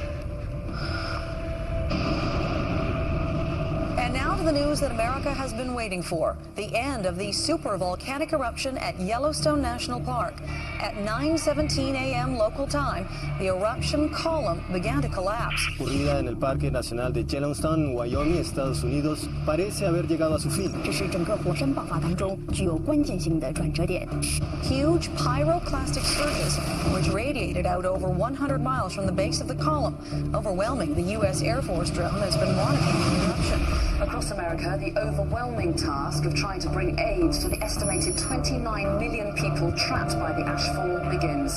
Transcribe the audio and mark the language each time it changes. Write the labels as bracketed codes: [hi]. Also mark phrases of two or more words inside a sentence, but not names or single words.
[en] And now to the news that America has been waiting for. The end of the super volcanic eruption at Yellowstone National Park. At 9:17 a.m. local time, the eruption column began to collapse. [es] Ocurrida en el Parque Nacional de Yellowstone, Wyoming, Estados Unidos, parece haber llegado a su fin. [zh] 这是整个火山爆发当中具有关键性的转折点。 [en] Huge pyroclastic surges, which radiated out over 100 miles from the base of the column, overwhelming the U.S. Air Force drone has been monitoring the eruption. Across America, the overwhelming task of trying to bring aid to the estimated 29 million people trapped by the ashfall begins.